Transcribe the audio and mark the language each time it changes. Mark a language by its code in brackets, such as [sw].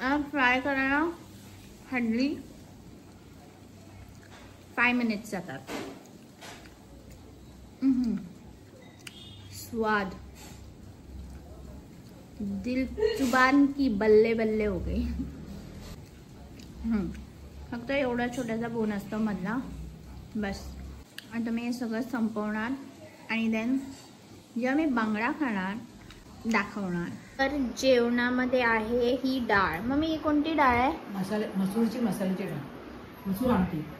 [mr] Fry करायला hardly 5 minutes जातात. [hi] स्वाद दिल जुबान की बल्ले बल्ले हो गई. [mr] फक्त एवढा छोटासा बोन असतो मधला, बस. आता मी हे सगळं संपवणार आणि देन जेव्हा मी बांगडा खाणार दाखवणार. तर जेवणामध्ये आहे ही डाळ. मम्मी ही कोणती डाळ आहे? मसूरची मसाल्याची डाळ, मसूर आमटी.